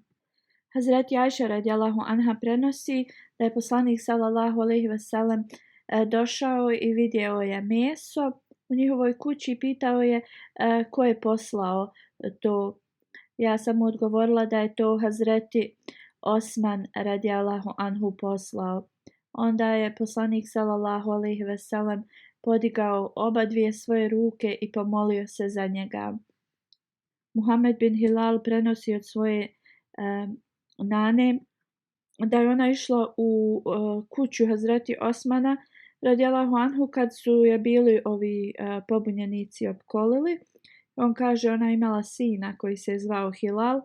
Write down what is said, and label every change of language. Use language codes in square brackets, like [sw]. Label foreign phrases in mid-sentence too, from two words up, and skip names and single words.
[bs] Hazreti Ajša [ar] رضي الله عنها [bs] prenosi da je poslanik [ar] صلى الله عليه وسلم [bs] došao i vidio je meso u njihovoj kući i pitao je ko je poslao to. Ja sam mu odgovorila da je to Hazreti Osman [ar] رضي الله عنه [bs] poslao. Onda je poslanik [ar] صلى الله عليه وسلم [bs] podigao oba dvije svoje ruke i pomolio se za njega. Muhammed bin Hilal prenosi od svoje nane da je ona išla u kuću Hazreti Osmana [ar] رضي الله عنه [bs] kad su je bili ovi pobunjenici opkolili. On kaže, ona imala sina koji se zvao Hilal.